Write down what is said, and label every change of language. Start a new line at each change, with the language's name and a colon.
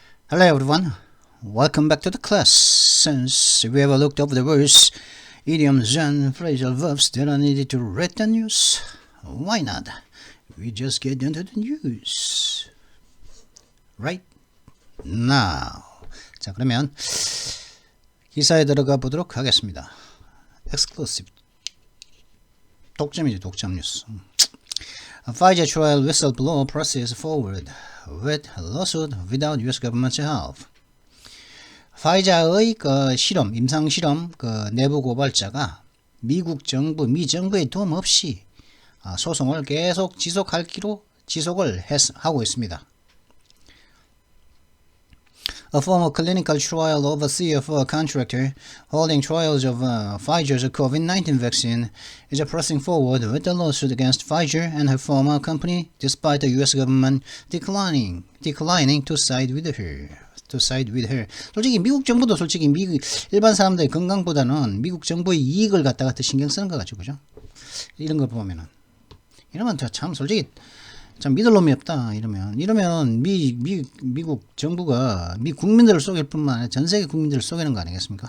English: Hello everyone, welcome back to the class. Since we have looked over the words, idioms and phrasal verbs that are needed to read the news, why not? We just get into the news. Right? Now.
Korean: 자, 그러면 기사에 들어가 보도록 하겠습니다. Exclusive. 독점이죠, 독점 뉴스.
English: Pfizer trial whistleblower process forward with lawsuit without U.S. government's help.
Korean: 파이자의 실험, 임상 실험 내부 고발자가 미국 정부, 미 정부의 도움 없이 소송을 계속 지속을 하고 있습니다.
English: A former clinical trial overseer for a contractor holding trials of Pfizer's COVID-19 vaccine is pressing forward with a lawsuit against Pfizer and her former company despite the U.S. government declining to side with her.
Korean: 솔직히 미국 정부도 솔직히 일반 사람들의 건강보다는 미국 정부의 이익을 갖다가 더 신경 쓰는 거 같죠, 그죠? 이런 거 보면은 이러면 참 솔직히 참 믿을 놈이 없다. 이러면 미국 정부가 미 국민들을 속일 뿐만 아니라 전 세계 국민들을 속이는 거 아니겠습니까?